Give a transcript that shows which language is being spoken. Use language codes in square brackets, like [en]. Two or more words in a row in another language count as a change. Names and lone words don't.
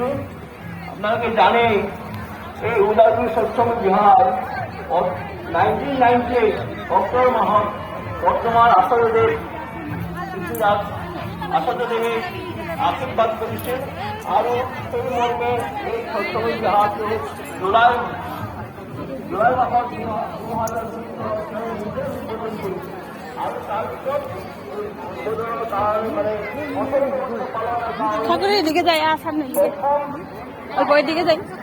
[as] আপোনালোকে জানেই এই ওদালগুৰি স্বচ্ছন্দ বিহাৰ 1998 অক্টোবৰ মাহত বৰ্তমান আচাৰ্যদেৱ আচাৰ্যদেৱে আশীৰ্বাদ কৰিছে আৰু সেই মৰ্মে এই স্বচ্ছন্দ বিহাৰটো জুলাই মাহত 2020 আৰু তাৰপিছত [bn] ঠাকুরের দিকে যাই আর সামনে দিকে ওই বইয়ের দিকে যাই